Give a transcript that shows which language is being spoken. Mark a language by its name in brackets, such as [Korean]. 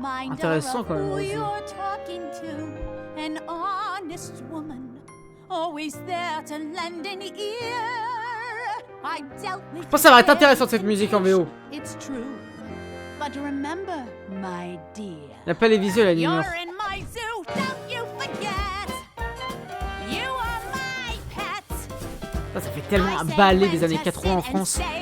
[French] Intéressant quand même. Rosie. Je pense que ça va être intéressant cette musique en VO. [English] But remember, my dear. [French] Il a pas les visuels, elle ignore. [English] You're in my zoo, don't you forget. You are my pet. [French] Ça fait tellement un ballet des années 80 en France.